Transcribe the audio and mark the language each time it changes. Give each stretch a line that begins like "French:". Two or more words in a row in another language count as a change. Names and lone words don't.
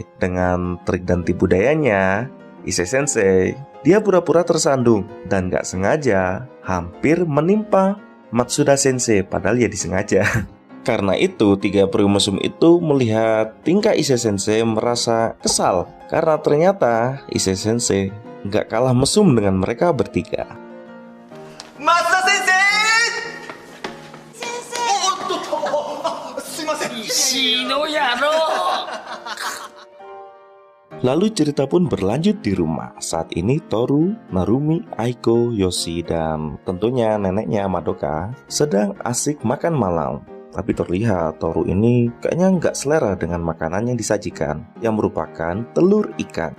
Indonesian: Dengan trik dan tipu dayanya, Ise Sensei, dia pura-pura tersandung dan gak sengaja hampir menimpa Matsuda Sensei, padahal ya disengaja. Karena itu, tiga peri mesum itu melihat tingkah Ise Sensei merasa kesal karena ternyata Ise Sensei gak kalah mesum dengan mereka bertiga. Matsuda Sensei!
Japanese: 石の野郎
Indonesian: Lalu cerita pun berlanjut di rumah. Saat ini Toru, Narumi, Aiko, Yoshi, dan tentunya neneknya Madoka sedang asik makan malam. Tapi terlihat Toru ini kayaknya nggak selera dengan makanan yang disajikan, yang merupakan telur ikan.